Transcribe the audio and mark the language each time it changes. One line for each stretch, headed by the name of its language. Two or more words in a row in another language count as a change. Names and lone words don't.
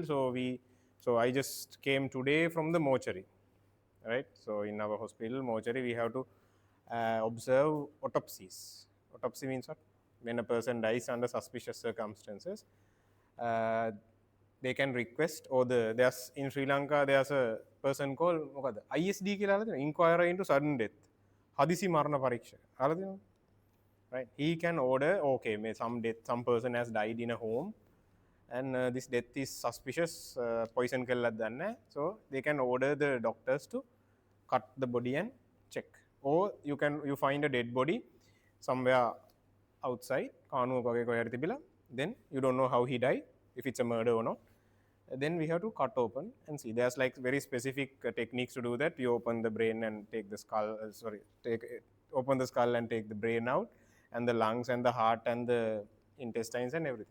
English: So I just came today from the mortuary, right? So in our hospital mortuary, we have to observe autopsies. Autopsy means what? When a person dies under suspicious circumstances, uh, they can request, or there's in Sri Lanka there's a person called
Sinhala: මොකද ISD කියලා අහලා තියෙනවා,
English: inquiry into sudden death.
Sinhala: හදිසි මරණ පරීක්ෂක. අහලා තියෙනවද?
English: Right? He can order, okay, some person has died in a home and this death is suspicious, poison
Sinhala: කළාද දන්නේ.
English: So they can order the doctors to cut the body and check. Or you find a dead body somewhere outside,
Sinhala: කානුවක වගේ කොහේ හරි තිබිලා,
English: then you don't know how he died, if it's a murder or not. Then we have to cut open and see. There's like very specific techniques to do that. You open the brain and take the skull, open the skull and take the brain out, and the lungs and the heart and the intestines and everything.